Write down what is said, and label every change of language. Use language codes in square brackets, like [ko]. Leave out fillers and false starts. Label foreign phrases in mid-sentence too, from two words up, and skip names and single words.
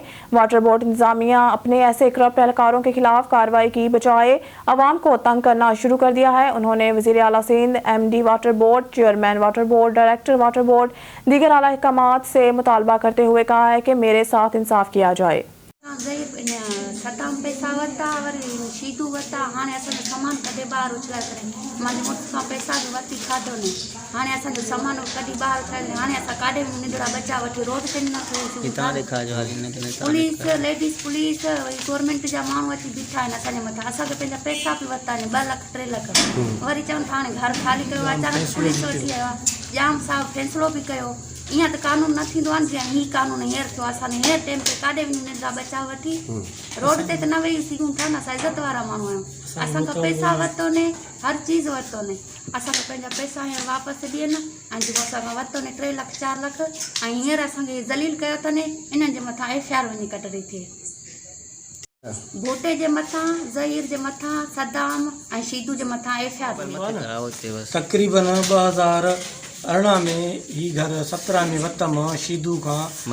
[hi] वाटर बोर्ड इंतजामिया अपने ऐसे करप्ट एहलकारों के खिलाफ कार्रवाई की बजाय आवाम को तंग करना शुरू कर दिया है। उन्होंने वज़ीर आला सिंध, MD वाटर बोर्ड, चेयरमैन वाटर बोर्ड, डायरेक्टर वाटर बोर्ड, दीगर आला अहकामात से मुतालबा करते हुए कहा है कि मेरे साथ इंसाफ किया जाए। [sd] सदाम पैसा वरिता वरी शीदू वरिता हाणे असांजो सामान कॾहिं ॿाहिरि उछलाए करे मुंहिंजे मुड़ुस खां पैसा बि वरिती खाधो न हाणे असांजो सामान कॾहिं ॿाहिरि उछलाए हाणे असां काॾे बि निंदड़ा बचा वठी रोड ते न पुलिस [en] ladies police [sd] वरी गवर्नमेंट जा माण्हू अची बीठा आहिनि असांजे मथां। असांखे पंहिंजा पैसा बि वरिता आहिनि 2 लाख 3 लाख वरी चवनि था हाणे घर ख़ाली कयो। अचानक पुलिस अची आयो आहे, जाम साहब फ़ैसिलो बि कयो। ईअं त कानून न थींदो आहे जीअं हीअ कानून हींअर थियो आहे। असां हींअर टाइम ते काॾे बि निंदा बचा वठी रोड ते त न वेही सघूं था न, असां इज़त वारा माण्हू आहियूं। असांखां पैसा वरितो ने, हर चीज़ वरितो ने, असांखे पंहिंजा पैसा हींअर वापसि ॾियनि ऐं जेको असांखां वरितो ने 3 लाख 4 लाख ऐं हींअर असांखे ज़लील कयो अथनि। इन्हनि जे मथां FIR वञी कढणी थिए। भोटे जे मथां, ज़हीर जे मथां, सदाम ऐं शीदू जे मथां FIR। तक़रीबन 2018 में ही घर 17 में वतम शीदू खां।